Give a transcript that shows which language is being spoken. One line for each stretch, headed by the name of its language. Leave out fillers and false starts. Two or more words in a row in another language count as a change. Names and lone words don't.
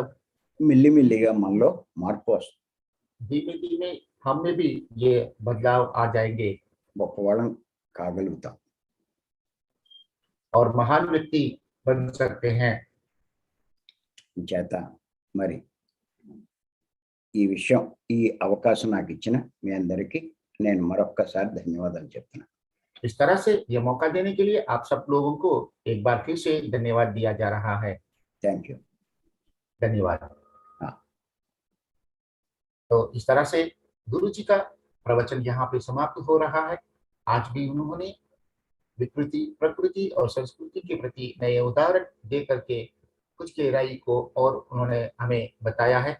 Telugu: మెల్లిమెల్లిగా మనలో మార్పు వస్తుంది.
Hindi: धीमे धीमे हम में भी ये बदलाव आ जाएंगे
Telugu: గొప్పవాళ్ళం కాగలుగుతాం.
Hindi: और महान व्यक्ति बन सकते हैं।
Telugu: చేత మరి ఈ విషయం, ఈ అవకాశం నాకు ఇచ్చిన మీ అందరికీ నేను మరొక్కసారి ధన్యవాదాలు చెప్తున్నాను.
Hindi: इस तरह से यह मौका देने के लिए आप सब लोगों को एक बार फिर से धन्यवाद दिया जा रहा है।
English: Thank you.
Hindi: धन्यवाद। हाँ। तो इस तरह से गुरु जी का प्रवचन यहाँ पे समाप्त हो रहा है। आज भी उन्होंने विकृति, प्रकृति और संस्कृति के प्रति नए उदाहरण दे करके कुछ गहराई को और उन्होंने हमें बताया है।